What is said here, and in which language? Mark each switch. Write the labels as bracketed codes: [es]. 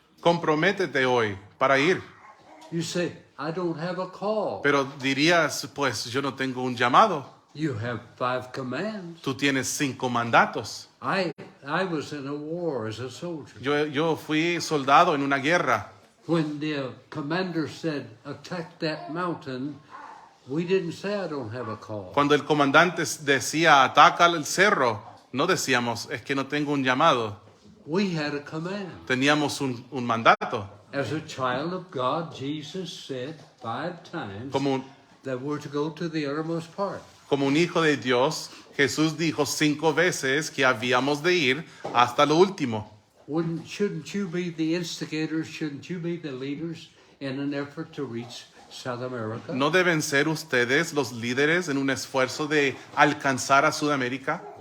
[es] Comprométete hoy para ir. [en] You say, I don't have a call. [es] Pero dirías, pues yo no tengo un llamado. [en] You have 5 commands. [es] Tú tienes 5 mandatos. [en] I was in a war as a soldier. [es] Yo fui soldado en una guerra. [en] When the commander said, attack that mountain, we didn't say, I don't have a call. [es] Cuando el comandante decía, ataca el cerro, no decíamos, es que no tengo un llamado. [en] We had a command. [es] Teníamos un mandato. [en] As a child of God, Jesus said 5 times [es] Como, [en] that we're to go to the uttermost part. [es] como un hijo de Dios, Jesús dijo 5 veces que habíamos de ir hasta lo último. [en] Shouldn't you be the instigators? Shouldn't you be the leaders in an effort to reach South America? [es] ¿No deben ser ustedes los líderes en un esfuerzo de alcanzar a Sudamérica?